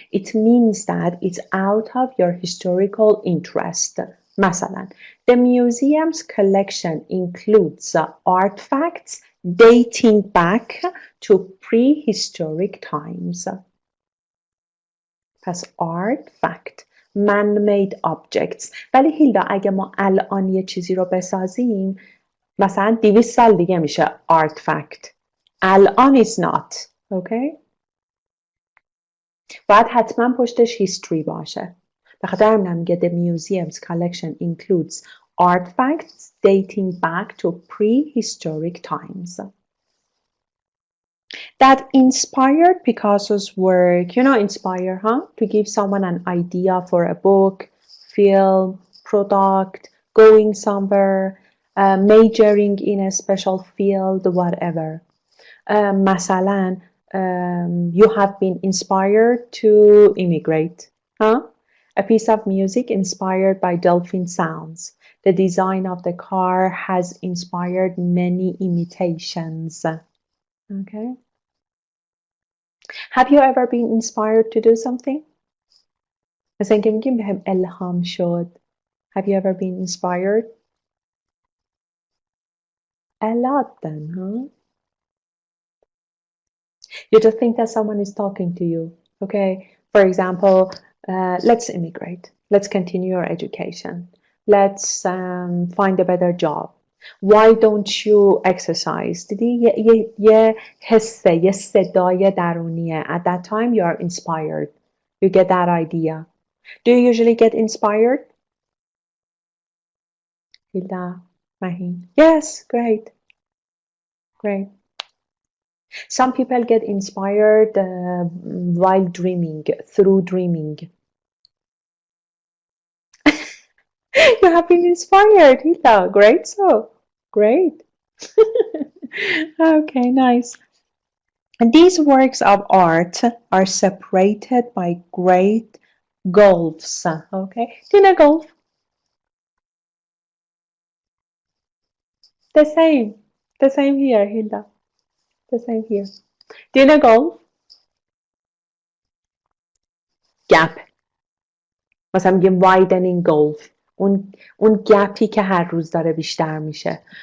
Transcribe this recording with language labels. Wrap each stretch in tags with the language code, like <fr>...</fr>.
<en>It means that it's out of your historical interest. مثلا, the museum's collection includes artifacts dating back to prehistoric times. پس artifact, man-made objects.</en> <fa>ولی هیلدا اگه ما الان یه چیزی رو بسازیم مثلا 200 سال دیگه میشه artifact.</fa> <en>الان is not. Okay?</en> <fa>باید حتما پشتش history باشه. بخاطر همینم میگه</fa> <en>the museum's collection includes artifacts dating back to prehistoric times. That inspired Picasso's work. You know, inspire, huh? To give someone an idea for a book, film, product, going somewhere, majoring in a special field, whatever. مثلا, you have been inspired to immigrate. Huh? A piece of music inspired by dolphin sounds. The design of the car has inspired many imitations. Okay. Have you ever been inspired to do something?</en> <fa>مثلا اینکه میگیم بهم الهام شد.</fa> <en>Have you ever been inspired? A lot then, huh? You just think that someone is talking to you. Okay. For example, let's immigrate. Let's continue your education. Let's find a better job. Why don't you exercise?</en> <fa>دیدی یه حسه، یه صدای درونیه.</fa> <en>At that time you are inspired. You get that idea. Do you usually get inspired? Hilda, Mahin. Yes, great. Great. Some people get inspired while dreaming, through dreaming. You have been inspired, Hilda. Great, so. Great. Okay, nice. And these works of art are separated by great gulfs. Okay, do you know gulf? The same. The same here, Hilda. The same here. Do you know gulf? Gap.</en> <fa>مثلا میگیم widening gulf. اون گپی که هر روز داره بیشتر میشه.</fa>